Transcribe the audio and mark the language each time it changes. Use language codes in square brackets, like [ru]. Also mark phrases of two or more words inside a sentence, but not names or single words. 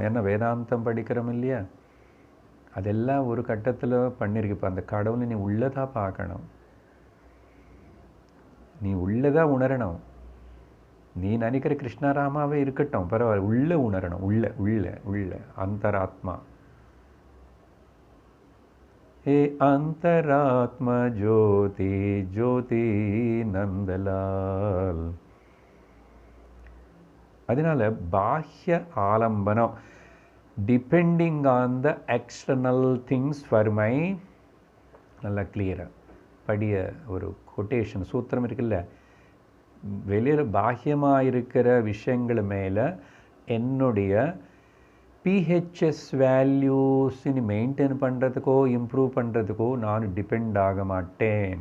[ta] ஏன்னா வேதாந்தம் படிக்கிறோம் இல்லையா, அதெல்லாம் ஒரு கட்டத்தில் பண்ணியிருக்கு. இப்போ அந்த கடவுளை நீ உள்ளதாக பார்க்கணும், நீ உள்ளதாக உணரணும். நீ நினைக்கிற கிருஷ்ணராமாவே இருக்கட்டும் பரவாயில்ல, உள்ள உணரணும். உள்ள அந்தராத்மா. [hi] हे अंतरात्मा ज्योति ज्योति नंदलाल. [ta] அதனால [sa] बाह्य आलम्बनम् [en] depending on the external things for my, [ta] நல்லா கிளியராக படிய ஒரு கொட்டேஷன் சூத்திரம் இருக்குல்ல, வெளியில் பாஹ்யமாக இருக்கிற விஷயங்கள் மேலே என்னுடைய [en] BHS values [ta] மெயின்டைன் பண்ணுறதுக்கோ இம்ப்ரூவ் பண்ணுறதுக்கோ நான் டிபெண்ட் ஆக மாட்டேன்.